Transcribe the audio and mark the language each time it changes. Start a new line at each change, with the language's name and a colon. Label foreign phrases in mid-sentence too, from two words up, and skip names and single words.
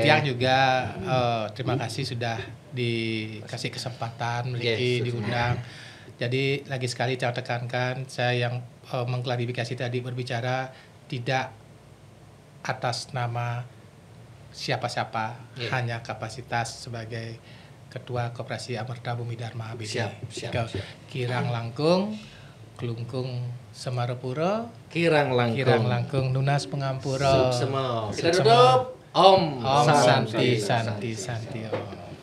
Indonesian: Tiang juga terima kasih sudah dikasih kesempatan memiliki Yes, diundang. Jadi lagi sekali saya tekankan, saya yang mengklarifikasi tadi berbicara tidak atas nama siapa-siapa, Yeah. hanya kapasitas sebagai Ketua Koperasi Amerta Bumi Dharma ABD. Siap.
Balinese: Kirang Langkung, Klungkung Semarapura, Kirang langkung. Kirang Langkung Nunas Pengampura. Suksema. Kita Suksema.
Indonesian: tutup. Om
Balinese: Om Santi Santi Santi Om.